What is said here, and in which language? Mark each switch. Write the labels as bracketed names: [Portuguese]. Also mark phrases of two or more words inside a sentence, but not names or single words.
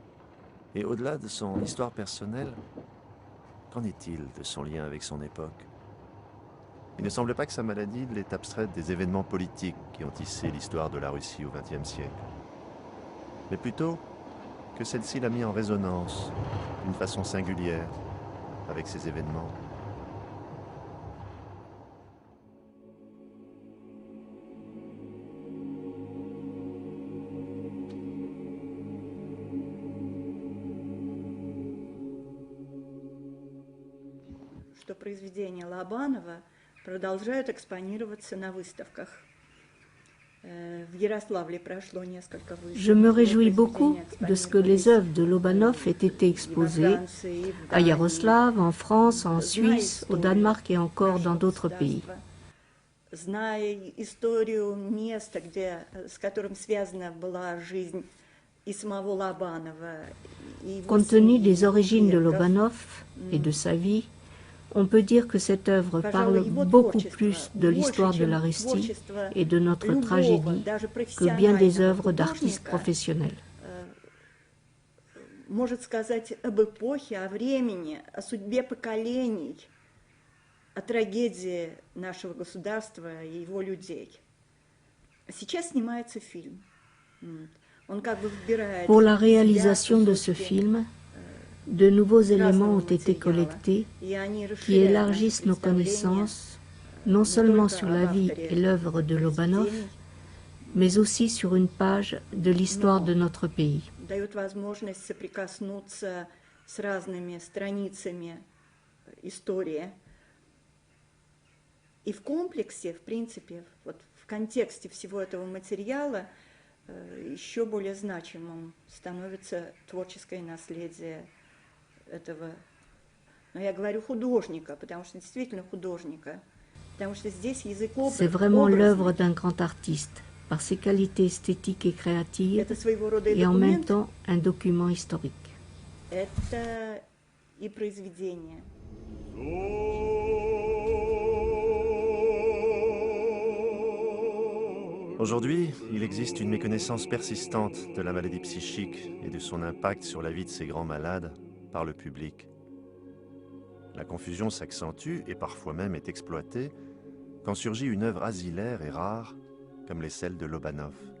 [French] Et au-delà de son histoire personnelle, qu'en est-il de son lien avec son époque? Il ne semble pas que sa maladie l'ait abstraite des événements politiques qui ont tissé l'histoire de la Russie au XXe siècle, mais plutôt que celle-ci l'a mis en résonance d'une façon singulière avec ces événements. [Russian] Что произведения Лобанова продолжают экспонироваться на выставках. В Ярославле прошло несколько выставок. [French] Je me réjouis beaucoup de ce que les œuvres de Lobanov aient été exposées à Yaroslav, en France, en Suisse, au Danemark et encore dans d'autres pays. [Russian] Зная историю места, с которым связана была жизнь и самого Лобанова. [French] Compte tenu des origines de Lobanov et de sa vie, on peut dire que cette œuvre parle beaucoup plus de l'histoire de la Russie et de notre tragédie que bien des œuvres d'artistes professionnels. [Russian] Может сказать об эпохе, о времени, о судьбе поколений, о трагедии нашего государства и его людей. Сейчас снимается фильм. Он как бы вбирает. [French] Pour la réalisation de ce film, de nouveaux éléments ont été collectés qui élargissent nos connaissances, non seulement sur la vie et l'œuvre de Lobanov, mais aussi sur une page de l'histoire de notre pays. [Russian] Дает возможность соприкоснуться с разными страницами истории. И в комплексе, в принципе, вот в контексте всего этого материала еще более значимым становится творческое наследие этого, но я говорю художника, потому что действительно художника, [French] C'est vraiment l'œuvre d'un grand artiste, par ses qualités esthétiques et créatives, et en même temps un document historique. [Russian] Это и произведение. [French] Aujourd'hui, il existe une méconnaissance persistante de la maladie psychique et de son impact sur la vie de ces grands malades par le public. La confusion s'accentue et parfois même est exploitée quand surgit une œuvre asilaire et rare comme les celles de Lobanov.